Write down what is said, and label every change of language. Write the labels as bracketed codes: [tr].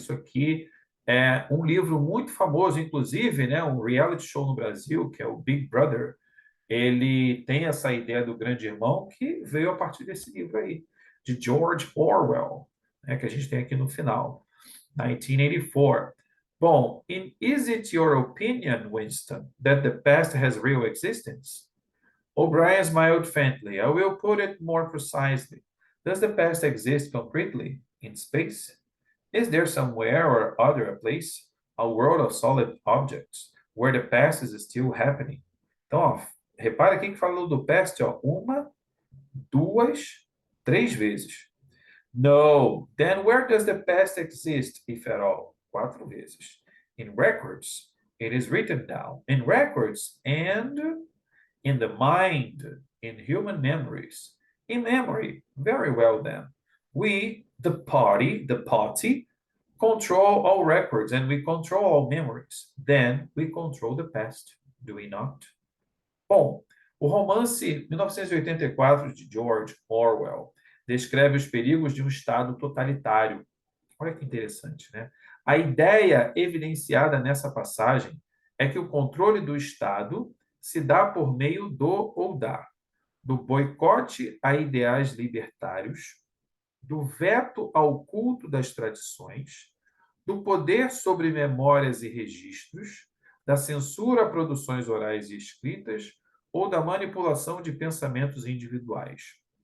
[pt] Isso aqui é um livro muito famoso, inclusive, né? Um reality show no Brasil, que é o Big Brother. Ele tem essa ideia do grande irmão que veio a partir desse livro aí, de George Orwell, né? Que a gente tem aqui no final. 1984. [en] Bom, is it your opinion, Winston, that the past has real existence? O'Brien smiled faintly. I will put it more precisely. Does the past exist concretely in space? Is there somewhere or other a place, a world of solid objects, where the past is still happening? [pt] Então, ó, repara aqui que falou do past, ó, uma, duas, três vezes. [en] No. Then where does the past exist, if at all? [pt] Quatro vezes. [en] In records. It is written down. In records and in the mind, in human memories. In memory. Very well then. We, the party, control all records and we control all memories. Then we control the past. Do we not? [pt] Bom, o romance 1984 de George Orwell descreve os perigos de um Estado totalitário. Olha que interessante, né? A ideia evidenciada nessa passagem é que o controle do Estado se dá por meio do boicote a ideais libertários, do veto ao culto das tradições, do poder sobre memórias e registros, da censura a produções orais e escritas ou da manipulação de pensamentos individuais.